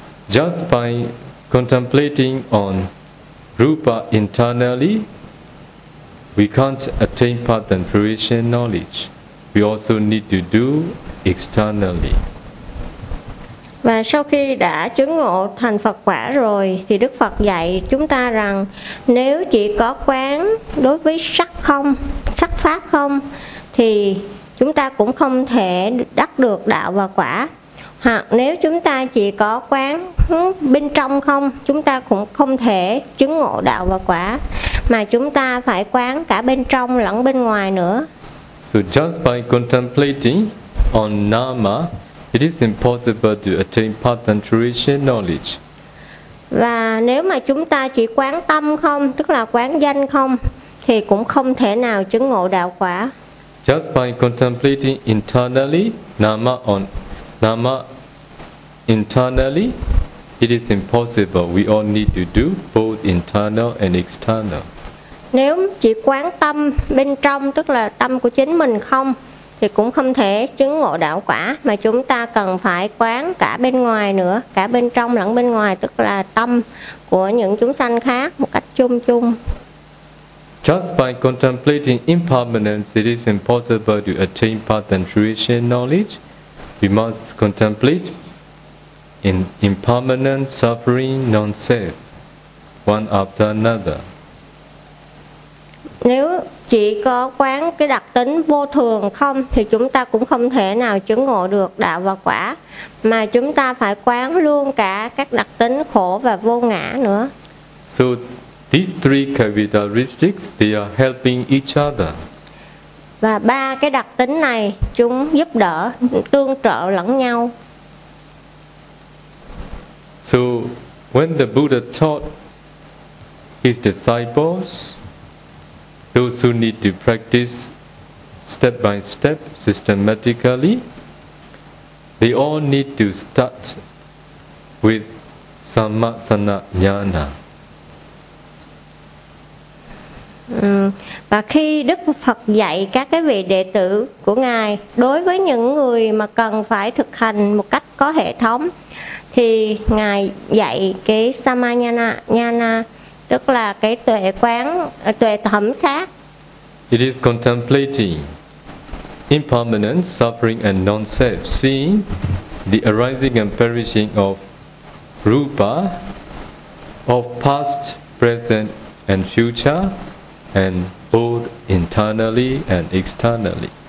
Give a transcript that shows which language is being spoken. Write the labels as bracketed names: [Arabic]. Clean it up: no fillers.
[English] Just by contemplating on rupa internally, we can't attain path and fruition knowledge. We also need to do externally. [Vietnamese] Và sau khi đã chứng ngộ thành Phật quả rồi, thì Đức Phật dạy chúng ta rằng nếu chỉ có quán đối với sắc không, sắc pháp không, thì chúng ta cũng không thể đắc được đạo và quả. Hoặc nếu chúng ta chỉ có quán bên trong không, chúng ta cũng không thể chứng ngộ đạo và quả, mà chúng ta phải quán cả bên trong lẫn bên ngoài nữa. [English] So just by contemplating on nama, it is impossible to attain path and fruition knowledge. [Vietnamese] Và nếu mà chúng ta chỉ quán tâm không, tức là quán danh không, thì cũng không thể nào chứng ngộ đạo quả. [English] Just by contemplating internally nama on nama internally, it is impossible. We all need to do both internal and external. [Vietnamese] Nếu chỉ quán tâm bên trong, tức là tâm của chính mình không, thì cũng không thể chứng ngộ đạo quả, mà chúng ta cần phải quán cả bên ngoài nữa, cả bên trong lẫn bên ngoài, tức là tâm của những chúng sanh khác một cách chung chung. [English] Just by contemplating impermanence, it is impossible to attain path and fruition knowledge. We must contemplate in impermanent suffering non-self, one after another. [Vietnamese] Nếu chỉ có quán cái đặc tính vô thường không thì chúng ta cũng không thể nào chứng ngộ được đạo và quả, mà chúng ta phải quán luôn cả các đặc tính khổ và vô ngã nữa. [English] So these three characteristics, they are helping each other. [Vietnamese] Và ba cái đặc tính này chúng giúp đỡ, tương trợ lẫn nhau. [English] So when the Buddha taught his disciples, those who need to practice step by step, systematically, they all need to start with sammasana jnana. [Vietnamese] Và khi Đức Phật dạy các cái vị đệ tử của Ngài, đối với những người mà cần phải thực hành một cách có hệ thống, thì Ngài dạy cái sammasana jnana, tức là cái tuệ quán, tuệ thẩm sát. [English] It is contemplating impermanence, suffering and non-self, seeing the arising and perishing of rupa, of past, present and future, and both internally and externally.